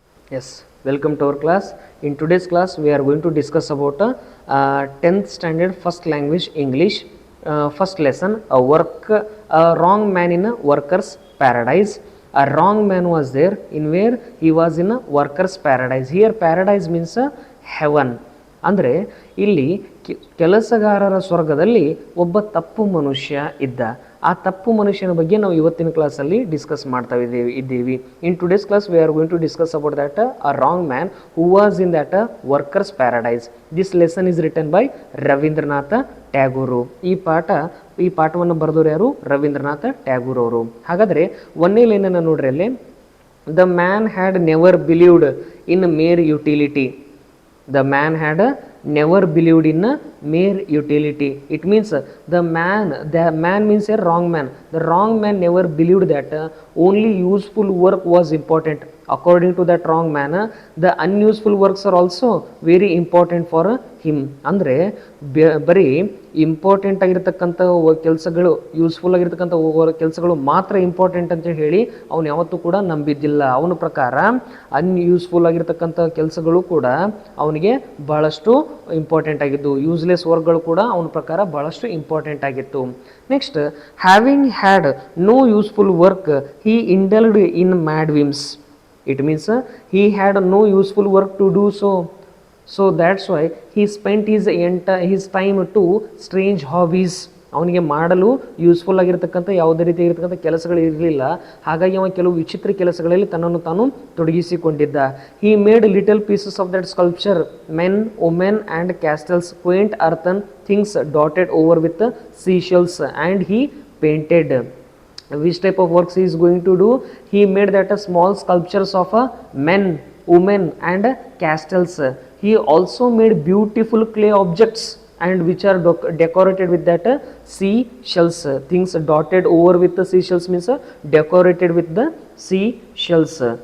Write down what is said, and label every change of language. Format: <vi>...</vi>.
<en>Yes, welcome to our class. In today's class, we are going to discuss about 10th standard first language English. First lesson, a wrong man in a worker's paradise. A wrong man was there in where he was in a worker's paradise. Here, paradise means heaven.</en> <kn>ಅಂದರೆ ಇಲ್ಲಿ ಕೆಲಸಗಾರರ ಸ್ವರ್ಗದಲ್ಲಿ ಒಬ್ಬ ತಪ್ಪು ಮನುಷ್ಯ ಇದ್ದ. ಆ ತಪ್ಪು ಮನುಷ್ಯನ ಬಗ್ಗೆ ನಾವು ಇವತ್ತಿನ ಕ್ಲಾಸಲ್ಲಿ ಡಿಸ್ಕಸ್ ಮಾಡ್ತಾ ಇದ್ದೀವಿ.</kn> <en>In today's class we are going to discuss about that a wrong man who was in that workers paradise. This lesson is written by Rabindranath Tagore.</en> <kn>ಈ ಪಾಠವನ್ನು ಬರೆದವರು ಯಾರು? ರವೀಂದ್ರನಾಥ ಟ್ಯಾಗೂರ್ ಅವರು. ಹಾಗಾದರೆ ಒಂದೇ ಲೈನನ್ನು ನೋಡ್ರಿ ಅಲ್ಲಿ,</kn> <en>The man had never believed in mere utility. The man had never believed in mere utility. It means the man means a wrong man. The wrong man never believed that only useful work was important. According to that wrong man, the unuseful works are also very important for him.</en> <kn>ಅಂದರೆ ಬರೀ important ಆಗಿರ್ತಕ್ಕಂಥ ಕೆಲಸಗಳು, useful ಆಗಿರ್ತಕ್ಕಂಥ ಕೆಲಸಗಳು ಮಾತ್ರ important ಅಂತ ಹೇಳಿ ಅವನು ಯಾವತ್ತೂ ಕೂಡ ನಂಬಿದ್ದಿಲ್ಲ. ಅವನ ಪ್ರಕಾರ ಅನ್ಯೂಸ್ಫುಲ್ ಆಗಿರ್ತಕ್ಕಂಥ ಕೆಲಸಗಳು ಕೂಡ ಅವನಿಗೆ ಬಹಳಷ್ಟು ಇಂಪಾರ್ಟೆಂಟ್ ಆಗಿದ್ದು, ಯೂಸ್ಲೆಸ್ ವರ್ಕ್ಗಳು ಕೂಡ ಅವನ ಪ್ರಕಾರ ಬಹಳಷ್ಟು ಇಂಪಾರ್ಟೆಂಟ್ ಆಗಿತ್ತು.</kn> <en>Next, having had no useful work he indulged in mad whims. It means he had no useful work to do so that's why he spent his time to strange hobbies.</en> <kn>ಅವನಿಗೆ ಮಾಡಲು useful ಆಗಿರ್ತಕ್ಕಂಥ ಯಾವುದೇ ರೀತಿ ಆಗಿರ್ತಕ್ಕಂಥ ಕೆಲಸಗಳು ಇರಲಿಲ್ಲ. ಹಾಗಾಗಿ ಅವನು ಕೆಲವು ವಿಚಿತ್ರ ಕೆಲಸಗಳಲ್ಲಿ ತನ್ನನ್ನು ತಾನು ತೊಡಗಿಸಿಕೊಂಡಿದ್ದ.</kn> <en>He made little pieces of that sculpture, men, women and castles, quaint earthen things dotted over with seashells, and he painted. Which type of works he is going to do? He made that a small sculptures of men, women and castles. He also made beautiful clay objects and which are decorated with that seashells. Things dotted over with the seashells means decorated with the seashells.</en>